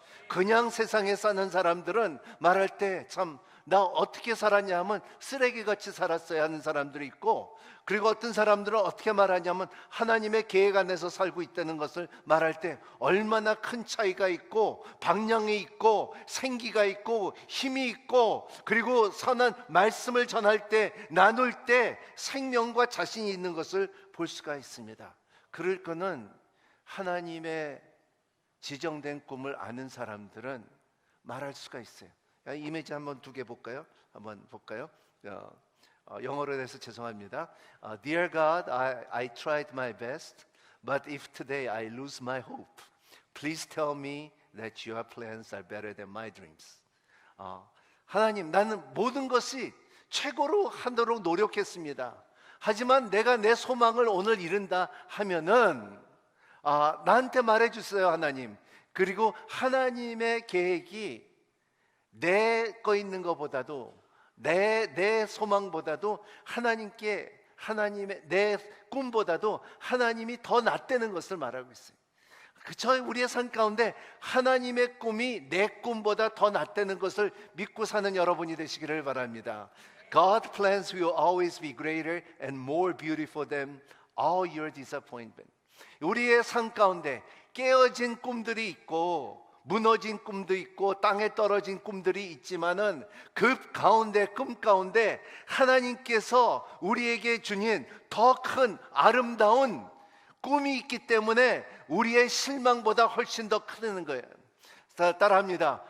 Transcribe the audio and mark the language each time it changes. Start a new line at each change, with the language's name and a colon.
Korean: 그냥 세상에 사는 사람들은 말할 때 참 나 어떻게 살았냐 하면 쓰레기같이 살았어야 하는 사람들이 있고, 그리고 어떤 사람들은 어떻게 말하냐면 하나님의 계획 안에서 살고 있다는 것을 말할 때 얼마나 큰 차이가 있고 방향이 있고 생기가 있고 힘이 있고, 그리고 선한 말씀을 전할 때, 나눌 때 생명과 자신이 있는 것을 볼 수가 있습니다. 그럴 거는 하나님의 지정된 꿈을 아는 사람들은 말할 수가 있어요. 이미지 한번 두 개 볼까요? 한번 볼까요? 영어로 해서 죄송합니다.
English: Dear God, I tried my best, but if today I lose my hope, please tell me that your plans are better than my dreams.
Korean: 하나님, 나는 모든 것이 최고로 하도록 노력했습니다. 하지만 내가 내 소망을 오늘 잃은다 하면은 나한테 말해주세요, 하나님. 그리고 하나님의 계획이 내 거 있는 것보다도, 내 소망보다도 하나님의 내 꿈보다도 하나님이 더 낫다는 것을 말하고 있어요. 그쵸? 우리의 삶 가운데 하나님의 꿈이 내 꿈보다 더 낫다는 것을 믿고 사는 여러분이 되시기를 바랍니다.
English: God's plans will always be greater and more beautiful than all your disappointment.
Korean: 우리의 삶 가운데 깨어진 꿈들이 있고 무너진 꿈도 있고 땅에 떨어진 꿈들이 있지만은 그 가운데, 꿈 가운데 하나님께서 우리에게 주신 더 큰 아름다운 꿈이 있기 때문에 우리의 실망보다 훨씬 더 크다는 거예요. 따라합니다.